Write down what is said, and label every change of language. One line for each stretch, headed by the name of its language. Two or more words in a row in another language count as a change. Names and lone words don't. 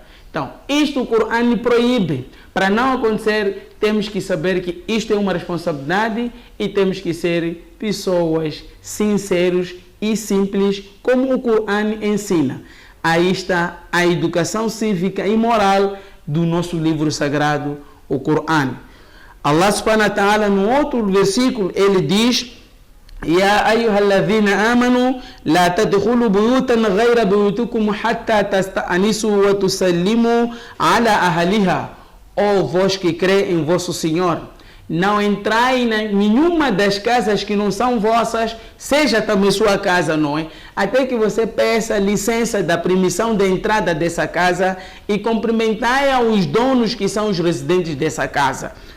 Portuguese: Então, isto o Corão proíbe. Para não acontecer, temos que saber que isto é uma responsabilidade e temos que ser pessoas sinceras e simples, como o Corão ensina. Aí está a educação cívica e moral do nosso livro sagrado, o Corão.
Arabic: الله سبحانه وتعالى,
Portuguese: no outro versículo, ele diz:
Arabic: يا أيها الذين آمنوا لا تدخلوا بيوتا غير بيوتكم حتى تستأنسوا وتسلموا على أهلها.
Portuguese: Ó vós que crê em vosso Senhor, não entrai em nenhuma das casas que não são vossas, seja também sua casa, não é? Até que você peça licença da permissão de entrada dessa casa e cumprimentai aos donos que são os residentes dessa casa.